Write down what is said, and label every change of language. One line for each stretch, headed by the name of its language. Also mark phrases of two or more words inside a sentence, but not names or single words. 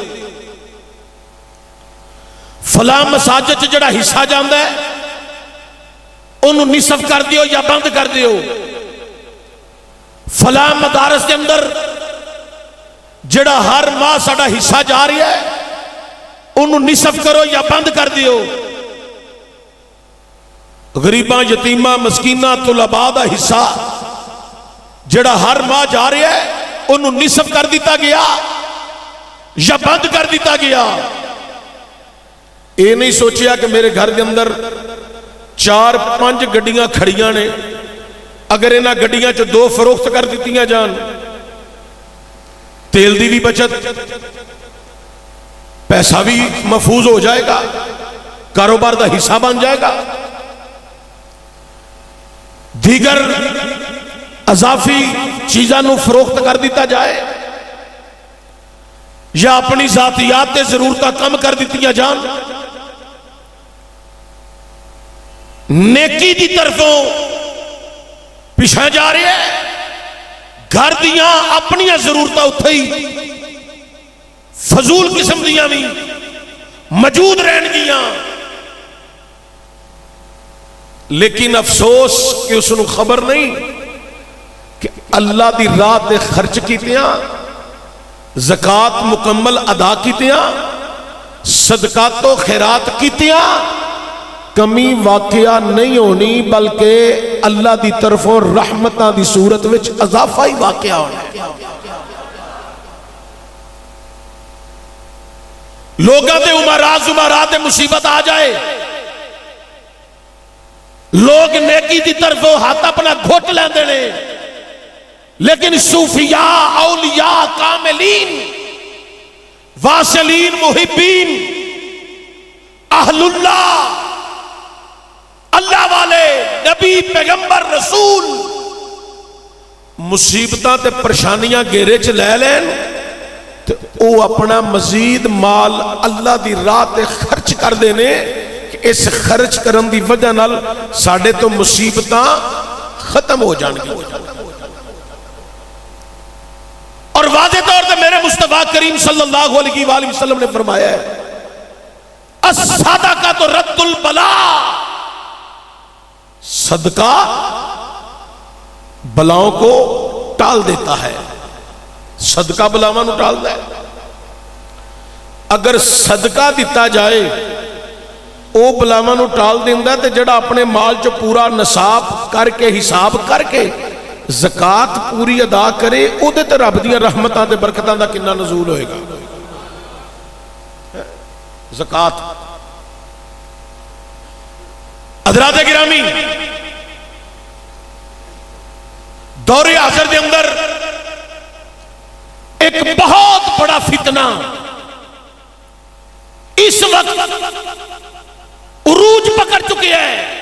Punjabi: فلاں مساجد جڑا حصہ جاندا ہے انہوں نصف کر دیو یا بند کر دیو، فلاں مدارس کے اندر جڑا ہر ماہ ساڈا حصہ جا رہی ہے انہوں نصف کرو یا بند کر دیو. غریباں، یتیماں، مسکیناں، طلباء دا حصہ جڑا ہر ماہ جا رہا ہے انہوں نصف کر دیتا گیا یا بند کر دیتا گیا. یہ نہیں سوچیا کہ میرے گھر کے اندر 4-5 گڈیاں کھڑیاں نے، اگر انہاں گڈیاں چ 2 فروخت کر دیتیاں جان، تیل دی بھی بچت، پیسہ بھی محفوظ ہو جائے گا، کاروبار دا حصہ بن جائے گا. دیگر اضافی چیزاں نو فروخت کر دیتا جائے یا اپنی ذاتیات تے ضرورتاں کم کر دیتیاں جان، نیکی دی طرفوں پیچھے جا رہے ہیں. گھر دیاں اپنی ضرورتاں اتھے ہی فضول قسم دیاں بھی موجود رہن گیاں، لیکن افسوس کہ اس نو خبر نہیں کہ اللہ دی راہ تے خرچ کیتیاں، زکات مکمل ادا کیتیاں، صدقات و خیرات کیتیاں، کمی واقعہ نہیں ہونی بلکہ اللہ دی طرفوں رحمتاں دی صورت وچ اضافہ ہی واقعہ ہونا. لوگاں دے زمراء تے مصیبت آ جائے، لوگ نیکی دی طرفوں ہاتھ اپنا گھٹ لیندے نے، لیکن صوفیاء، اولیاء، کاملین، واصلین، محبین، اہل اللہ، اللہ والے، نبی، پیغمبر، رسول مصیبتاں تے پریشانیاں گھیرے چ لے لین تے او اپنا مزید مال اللہ دی راہ تے خرچ کر دینے کہ اس خرچ کرن دی وجہ نال ساڈے تو مصیبتاں ختم ہو جان گی. اور واضح طور تے میرے مصطفیٰ کریم صلی اللہ علیہ وآلہ وسلم نے فرمایا ہے
Arabic: الصدقہ تو رد البلاء،
Urdu: صدقہ بلاؤں کو ٹال دیتا ہے،
Punjabi: صدقہ بلاواں نو ٹال دے. اگر صدقہ دیتا جائے وہ بلاواں نو ٹال دیندا تے جڑا اپنے مال چ پورا نصاب کر کے حساب کر کے زکات پوری ادا کرے او دے تے رب دیاں رحمتاں تے برکتاں دا کنا نزول ہوئے گا. زکات حضرات گرامی دور حاضر دے اندر
Urdu: ایک بہت بڑا فتنہ اس وقت عروج پکڑ چکے ہیں.